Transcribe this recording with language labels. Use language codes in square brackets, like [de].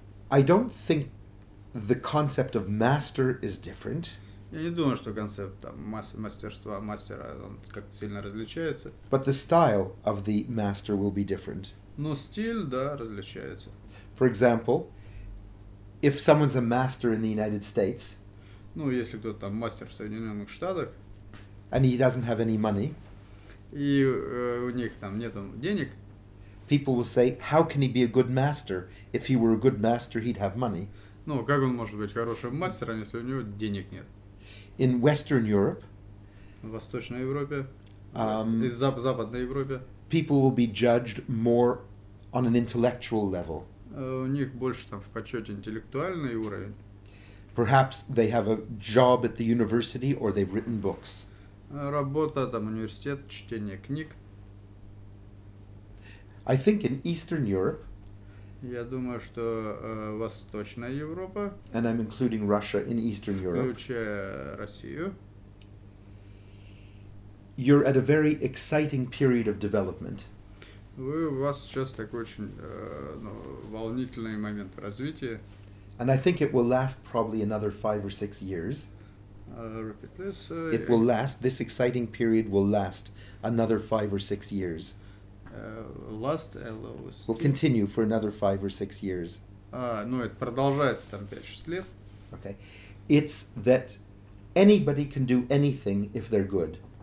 [en] I don't think the concept of master is different, [ru] Я не думаю, что концепт там, мастерства, мастера, он как-то сильно различается. [en] but the style of the master will be different. [ru] Но стиль, да, различается. [en] For example, if someone's a master in the United States [ru] Ну, если кто-то там мастер в Соединенных Штатах, [en] and he doesn't have any money, [ru] и у них там нету денег, [en] people will say, how can he be a good master? If he were a good master, he'd have money. [ru] ну, как он может быть хорошим мастером, если у него денег нет? [en] In Western Europe, [ru] В Восточной Европе, Um, и в Западной Европе [en] people will be judged more on an intellectual level. [ru] у них больше там в почете интеллектуальный уровень. [en] Perhaps they have a job at the university or they've written books. [ru] Работа, там, университет, чтение книг. [en] I think in Eastern Europe, [ru] Я думаю, что Восточная Европа, [en] and I'm including Russia in Eastern Europe, [ru] включая Россию, [en] you're at a very exciting period of development. [ru] у вас сейчас такой очень волнительный момент развития. [en] And I think it will last probably another 5 or 6 years. Repeat this. It will last, this exciting period will last another 5 or 6 years. Last, LOST. will continue for another 5 or 6 years. [ru] Ну, это продолжается там 5-6 лет. [en] Okay, it's that anybody can do anything if they're good.